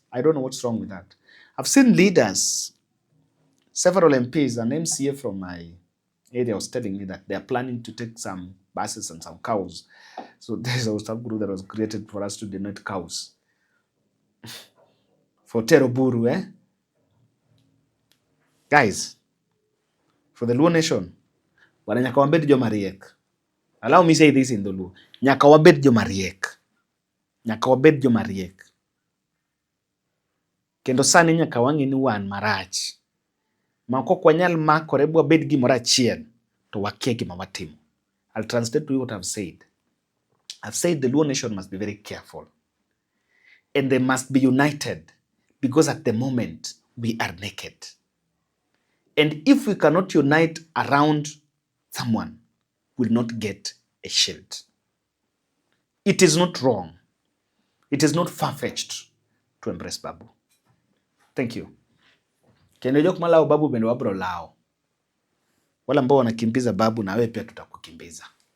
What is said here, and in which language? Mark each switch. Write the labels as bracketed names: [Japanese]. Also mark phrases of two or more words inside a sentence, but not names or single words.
[English] I don't know what's wrong with that. I've seen leaders, several MPs, an MCA from my area was telling me that they're planning to take some buses and some cows. So there's a WhatsApp group that was created for us to donate cows. For Teroburu, eh? Guys, for the Luo Nation, [Luo (Kenya and Tanzania)] wana nyaka wabed jo mariek. [English] Allow me say this in the Luo. [Luo (Kenya and Tanzania)] Nyaka wabed jo mariek. Nyaka wabed jo mariek. Kendo sani nyaka wang'e ni wan marach. Ma kok wanyal makore bwabed gimoro achiel to wakia gima watimo. [English] I'll translate to you what I've said. I've said the Luo Nation must be very careful. And they must be united because at the moment we are naked. And if we cannot unite around someone, we'll not get a shield. It is not wrong. It is not far-fetched to embrace Babu. Thank you. [Luo (Kenya and Tanzania)] Kendo jok malao Babu bendo wabro lao. [Swahili] Wala ambao wanakimbiza Babu na wewe pia tutakukimbiza.